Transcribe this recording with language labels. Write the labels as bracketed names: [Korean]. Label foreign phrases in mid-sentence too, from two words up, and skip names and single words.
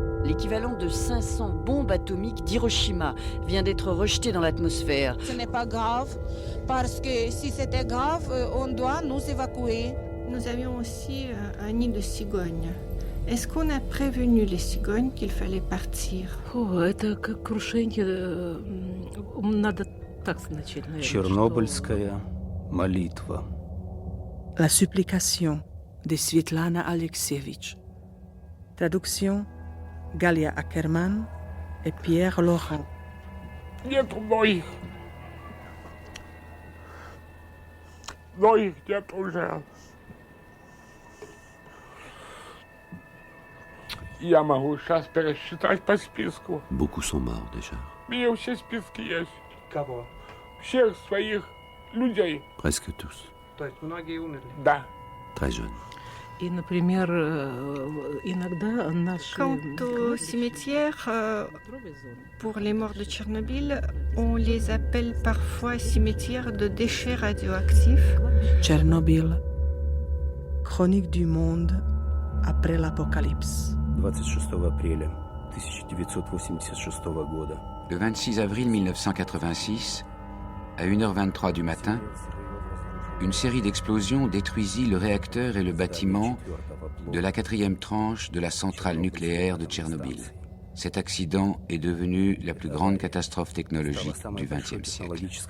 [French] l'équivalent de 500 bombes atomiques d'Hiroshima, vient d'être rejetée dans l'atmosphère. Ce n'est pas grave, parce que si c'était grave, on doit nous évacuer. Nous avions aussi un nid de cigognes. Est-ce qu'on a prévenu les cigognes qu'il fallait partir? [Russian] Это как крушение. Надо так значить, наверное. Чернобыльская молитва. [French] La supplication de Svetlana Alexievitch. Traduction Galia Ackerman et Pierre Laurent. [Russian] Нету моих. Моих нет уже. Я могу сейчас пересчитать по списку. [French] Beaucoup sont morts déjà. [Russian] У меня все списки есть. Кого? Всех своих людей. [French] Presque tous. [Russian] То есть многие умерли? Да. [French] Très jeunes. [Russian] И, например, иногда наши... [French] Quant au cimetière, pour les morts de Tchernobyl, on les appelle parfois cimetières de déchets radioactifs. Tchernobyl. Chronique du monde après l'apocalypse. [Russian] 26 апреля 1986 года. [French] Le 26 avril 1986, à 1h23 du matin, une série d'explosions détruisit le réacteur et le bâtiment de la 4e tranche de la centrale nucléaire de Tchernobyl. Cet accident est devenu la plus grande catastrophe technologique du XXe siècle.